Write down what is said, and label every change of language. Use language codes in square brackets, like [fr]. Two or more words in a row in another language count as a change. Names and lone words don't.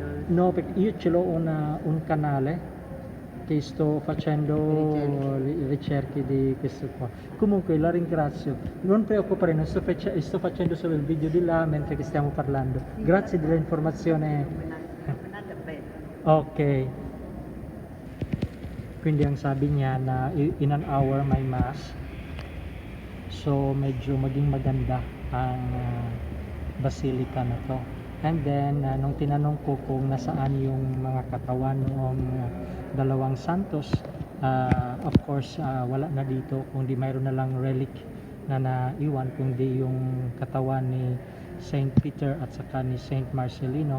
[it] No, perché io ce l'ho un canale che sto facendo ricerche di questo qua. Comunque la ringrazio. Non preoccupare, non sto facendo solo il video di là mentre che stiamo parlando. Grazie dell'informazione. [tl] Ok. Quindi ang sabi niya na [en] in an hour [tl] may mass. So medyo maging maganda ang basilica na to. [en] And then [tl] nung tinanong ko kung nasaan yung mga katawan ng dalawang santos, [en] of course [tl] wala na dito, kundi mayroon na lang relic na naiwan, kundi yung katawan ni Saint Peter at saka ni Saint Marcelino.